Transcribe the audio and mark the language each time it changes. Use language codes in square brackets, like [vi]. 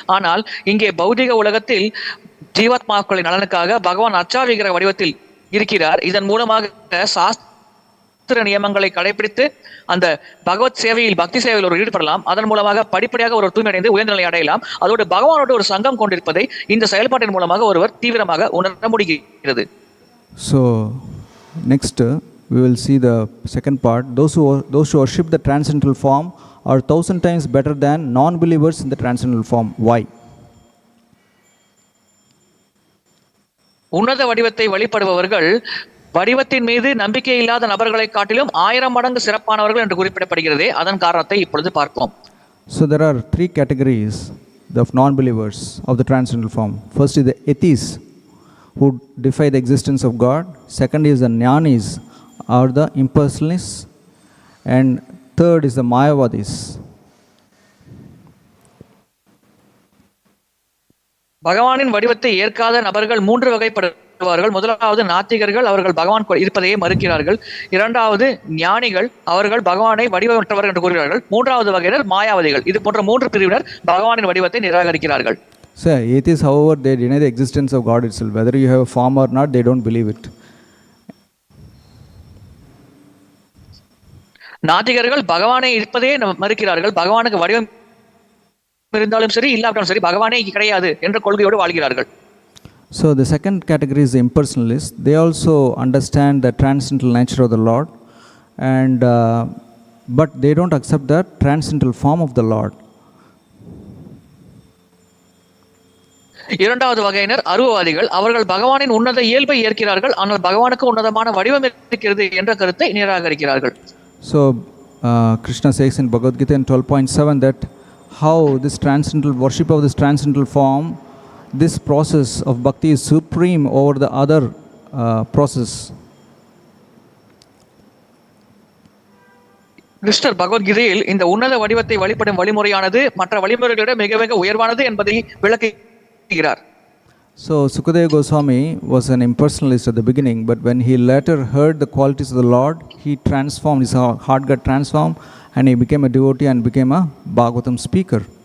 [ta] ஆனால் இங்கே பௌதிக உலகத்தில் ஜீவாத்மாக்களின் நலனுக்காக பகவான் அர்ச்சா விக்கிரக வடிவத்தில் இருக்கிறார். இதன் மூலமாக சாஸ்திர நியமங்களை கடைபிடித்து அந்த பகவத் சேவையில், பக்தி சேவையில் ஒரு ஈடுபடலாம். அதன் மூலமாக படிப்படியாக ஒரு தூய்மை அடைந்து உயர்ந்த நிலை அடையலாம். அதோடு பகவானோடு ஒரு சங்கம் கொண்டிருப்பதை இந்த செயல்பாட்டின் மூலமாக ஒருவர் தீவிரமாக உணர முடிகிறது. [en] So next we will see the second part. Those who worship the transcendental form are 1,000 times better than non-believers in the transcendental form. Why? [ta] உன்னத வடிவத்தை வழிபடுபவர்கள் வடிவத்தின் மீது நம்பிக்கை இல்லாத நபர்களை காட்டிலும் 1000 மடங்கு சிறப்பானவர்கள் என்று குறிப்பிடப்படுகிறது. அதன் காரணத்தை இப்பொழுது பார்ப்போம். [en] So there are 3 categories of non-believers of the transcendental form. First is the atheists, who defy the existence of God. Second is the jnanis, or the impersonalists, and third is the mayavadis. [ta] பகவானின் வடிவத்தை ஏற்காத நபர்கள் 3 வகைப்படுவார்கள். முதலாவது நாத்திகர்கள், அவர்கள் பகவான் இருப்பதையே மறுக்கிறார்கள். இரண்டாவது ஞானிகள், அவர்கள் பகவானை வடிவமற்றவர்கள் என்று கூறுகிறார்கள். மூன்றாவது வகையினர் மாயாவதிகள். இது போன்ற 3 பிரிவினர் பகவானின் வடிவத்தை நிராகரிக்கிறார்கள். [en] So atheists, however, they deny the existence of God itself. Whether you have a form or not, they don't believe it. [ta] நாத்திகர்கள் பகவானை இருப்பதே மறுக்கிறார்கள். பகவானுக்கு வடிவம் இருந்தாலும் சரி இல்லாவிட்டாலும் சரி பகவானே கிடையாது என்ற கொள்கையோடு வாழ்கிறார்கள். [en] So the second category is the impersonalists. They also understand the transcendental nature of the Lord, and but they don't accept the transcendental form of the Lord. [ta] இரண்டாவது வகையினர் அருவவாதிகள். அவர்கள் பகவானின் உன்னத இயல்பை ஏற்கிறார்கள், ஆனால் பகவானுக்கு உன்னதமான வடிவம் இருக்கிறது என்ற கருத்தை நிராகரிக்கிறார்கள். [en] So Krishna says in Bhagavad Gita in 12.7 that how this transcendental worship of this transcendental form, this process of bhakti is supreme over the other process. [ta] கிருஷ்ணர் பகவத்கீதையில் இந்த உன்னத வடிவத்தை வழிபடும் வழிமுறையானது மற்ற வழிமுறைகளிட மிக மிக உயர்வானது என்பதை விளக்குகிறார். [en] So Sukadeva Goswami was an impersonalist at the beginning, but when he later heard the qualities of the Lord, he transformed, his heart got transformed, and he became a devotee and became a Bhagavatam speaker.